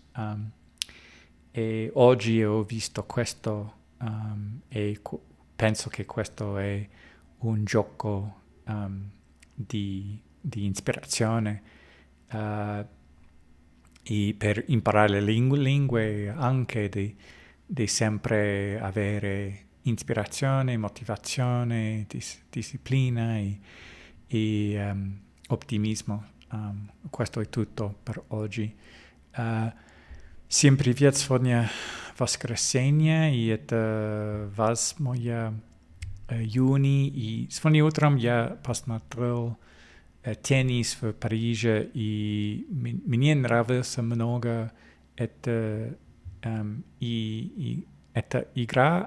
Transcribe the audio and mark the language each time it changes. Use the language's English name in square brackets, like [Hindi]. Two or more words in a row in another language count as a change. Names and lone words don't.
[Italian] e oggi ho visto questo e penso che questo è un gioco di ispirazione e per imparare le lingue anche di sempre avere ispirazione, motivazione, disciplina e ottimismo. Questo è tutto per oggi. [Russian] Всем привет! Сегодня воскресенье, и это 8 июня. И сегодня утром я посмотрел теннис в Париже, и мне нравилось много эта игра.